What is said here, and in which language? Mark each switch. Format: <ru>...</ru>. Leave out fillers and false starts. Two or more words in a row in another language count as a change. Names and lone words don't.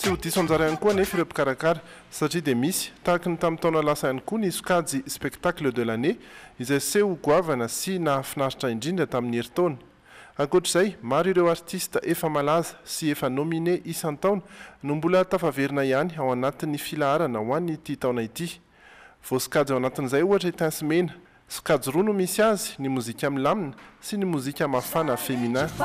<mg>diso anjara ihany koa anefa ireo mpikarakara satria dia misy tahaka ny tamin'ny taona lasa ihany koa ny sokajy</mg> <fr>spectacle de l'année</fr> <mg>izay seho goavana sy nahafinaritra indrindra tamin'ny herintaona. Ankoatr'izay, maro ireo artista efa malaza sy efa nominé isan-taona no mbola tafaverina ihany ao anatin'ny filaharana ho an'ny ity taona ity. Vao sokajy ao anatin'izay ohatra itansimena, sokajy roa no misy azy, ny mozika milamina sy ny mozika mafana féminin.</mg>